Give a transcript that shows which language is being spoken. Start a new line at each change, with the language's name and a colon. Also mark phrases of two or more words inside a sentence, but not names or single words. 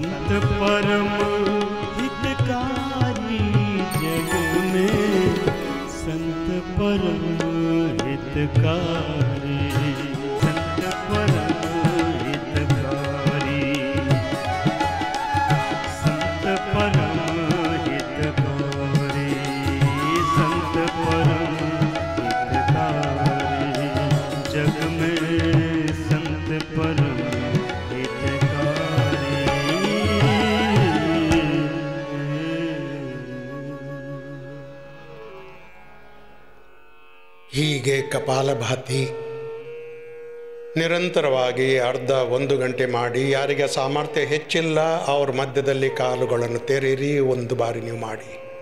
Hindi: परम हितकारी जग में, संत परम हितकारी, संत परम हितकारी, संत परम हितकारी, संत परम हितकारी जग में, संत परम
Kannada: ಹೀಗೆ ಕಪಾಲಭಾತಿ ನಿರಂತರವಾಗಿ ಅರ್ಧ 1 ಗಂಟೆ ಮಾಡಿ, ಯಾರಿಗೆ ಸಾಮರ್ಥ್ಯ ಹೆಚ್ಚಿಲ್ಲ ಅವ್ರ ಮಧ್ಯದಲ್ಲಿ ಕಾಲುಗಳನ್ನು ತೆರೀರಿ, 1 ಬಾರಿ ನೀವು ಮಾಡಿ.